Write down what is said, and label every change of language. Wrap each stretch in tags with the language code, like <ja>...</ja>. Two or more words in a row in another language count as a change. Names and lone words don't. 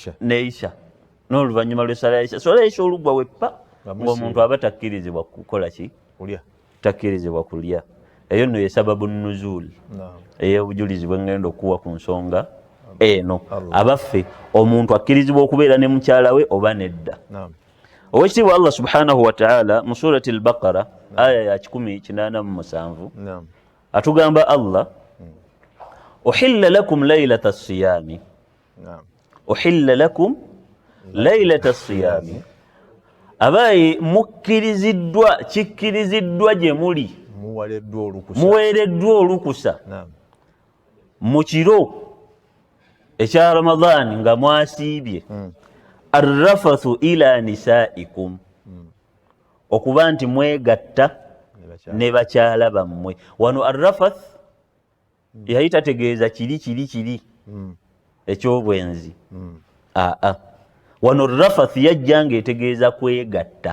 <lg>neisha n'oluvannyuma lw'essala ya isha</lg> <ar>صلاة العشاء</ar> <lg>olugwa weppa ng'omuntu aba takkirizibwa kukola ki takkirizibwa kulya eyo nno ye</lg> <ar>سبب النزول</ar> <lg>ey'obujulizi bwe ngenda okuwa ku nsonga eno abaffe omuntu akkirizibwa okubeera ne mukyala we oba nedda owekitiibwa Allah</lg> <ar>سبحانه وتعالى</ar> <lg>mu</lg> <ar>سورة البقرة</ar> <lg>aya ya 187 atugamba Allah uhilla</lg> <ar>لكم ليلة الصيام أحل لكم ليلة الصيام</ar> <lg>abayi kikkiriziddwa gye muli muweereddwa olukusa mu kiro ekya Ramadani nga mwasiibye</lg> <ar>الرفث إلى نسائكم</ar> <lg>okuba nti mwegatta ne bakyala bammwe wano arrafath yali tategeeza kiri ekyobwenzi wano arrafath yajja ng'etegeeza kwegatta</lg>